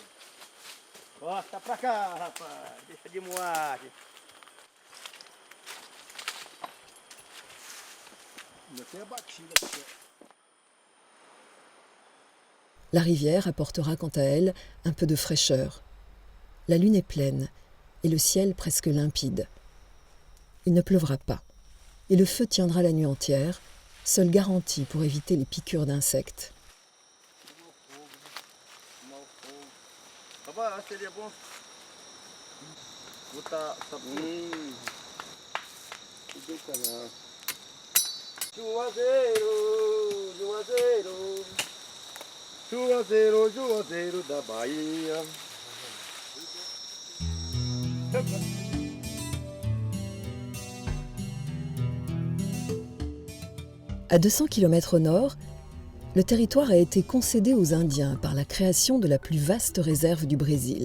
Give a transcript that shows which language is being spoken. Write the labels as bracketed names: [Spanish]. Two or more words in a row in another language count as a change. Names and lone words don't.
[Portuguese] Corta pra cá, rapaz. Deixa de moagem. Ainda tem a batida aqui. [French] La rivière apportera quant à elle un peu de fraîcheur. La lune est pleine et le ciel presque limpide. Il ne pleuvra pas et le feu tiendra la nuit entière, seule garantie pour éviter les piqûres d'insectes. [Portuguese] Papa, seria bom botar sabão. Juazeiro, Juazeiro, Juazeiro, Juazeiro da Bahia. [French] À 200 km au nord, le territoire a été concédé aux Indiens par la création de la plus vaste réserve du Brésil.